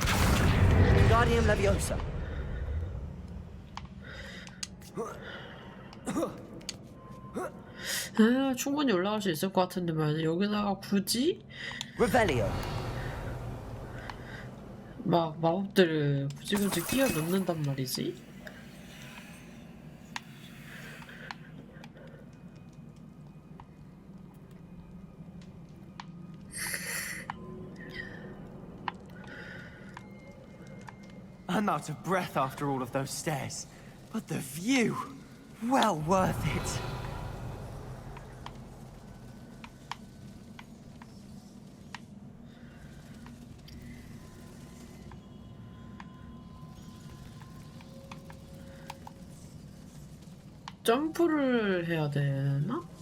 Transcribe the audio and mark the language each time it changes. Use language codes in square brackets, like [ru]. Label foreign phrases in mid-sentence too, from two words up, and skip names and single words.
[la] Guardium Leviosa. [ko] 아, 충분히 올라갈 수 있을 것 같은데 말이야. 여기다가 굳이? [la] Revelio. [ko] 막 마법들을 굳이 끼워 넣는단 말이지. [en] I'm out of breath after all of those stairs. But the view, well worth it. [ko] 점프를 해야 되나?